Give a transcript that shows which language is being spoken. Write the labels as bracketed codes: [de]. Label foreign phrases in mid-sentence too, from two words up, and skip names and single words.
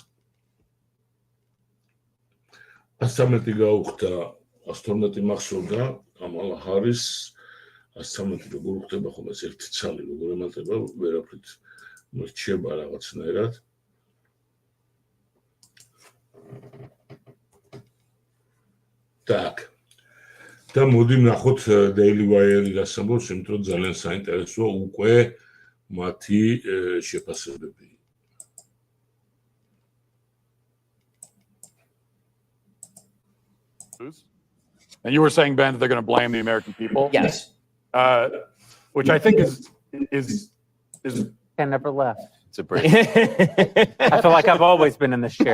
[ka] 113 გაუხდა, 112 მახსოვდა, კამალა ჰარის 113 როგორ ხდება ხოლმე ეს ერთი ცალი როგორ ემატება, ვერაფრით მრჩება რაღაცნაირად. Так. და მოდი ვნახოთ Daily Wire-ი რას ამბობს, იმიტომ რომ ძალიან საინტერესოა უკვე მათი შეფასებები. [en] And you were saying, Ben, that they're going to blame the American people? Yes. Which I think is I never left. It's a break. I feel like I've always been in this chair.